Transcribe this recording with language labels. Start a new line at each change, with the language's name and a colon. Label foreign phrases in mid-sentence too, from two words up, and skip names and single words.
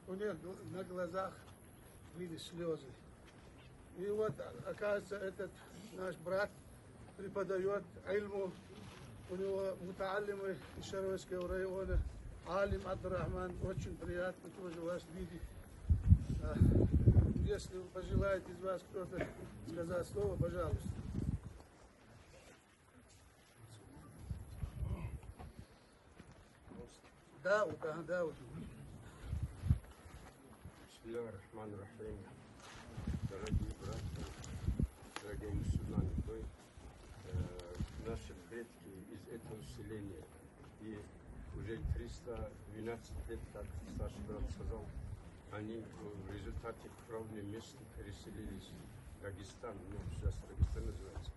Russian: всех на глазах были слезы. И вот, оказывается, этот наш брат преподает ильму, у него мутаалимы из Шаровского района, Алим Абдурахман, очень приятно тоже вас видеть. Если вы пожелаете из вас кто-то сказать слово, пожалуйста. Дауд.
Arabic: بسم الله الرحمن الرحيم.
Russian: Дорогие братья, дорогие мусульмане, вы наши предки из этого селения. И уже 312 лет, как старший брат сказал, они в результате кровной мести переселились в Дагестан, сейчас Дагестан называется.